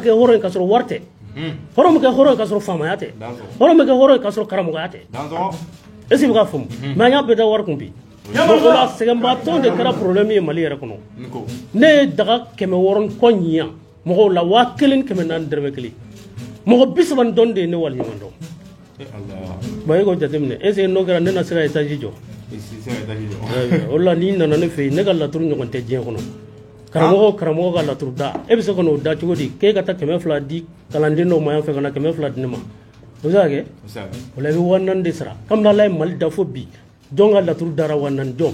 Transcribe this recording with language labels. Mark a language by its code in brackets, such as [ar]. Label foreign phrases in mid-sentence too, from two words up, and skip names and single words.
[bm] kɛ hɔrɔn ye k'a sɔrɔ wari tɛ hɔrɔn bɛ kɛ hɔrɔn ye k'a sɔrɔ faamaya tɛ hɔrɔn bɛ kɛ hɔrɔn ye k'a sɔrɔ karamɔgɔya tɛ [fr] est ce que [bm] i bɛ ka faamu mais an y'a bɛɛ da wari kun bi donc o la sɛgɛnbagatɔ de kɛra problème ye Mali yɛrɛ kɔnɔ ne ye daga 600 kɔ ɲiyan mɔgɔw la 1400 dɔrɔmɛ 1 mɔgɔ 30 dɔn de ye ne waleɲuman dɔn bon e k'o jateminɛ [fr] est ce que [bm] n'o kɛra ne na se ka étage jɔ o la n'i nana ne fɛ yen ne ka laturu ɲɔgɔn tɛ diɲɛ kɔnɔ karamɔgɔ ka laturu da e bɛ se ka n'o da cogo di k'e ka taa 200 di kalanden dɔw ma yan fɛ ka na 200 di ne ma o bɛ se ka kɛ o la i bɛ 400 de sara kabini Ala ye Mali da fo bi jɔn ka laturu dara 400 jɔn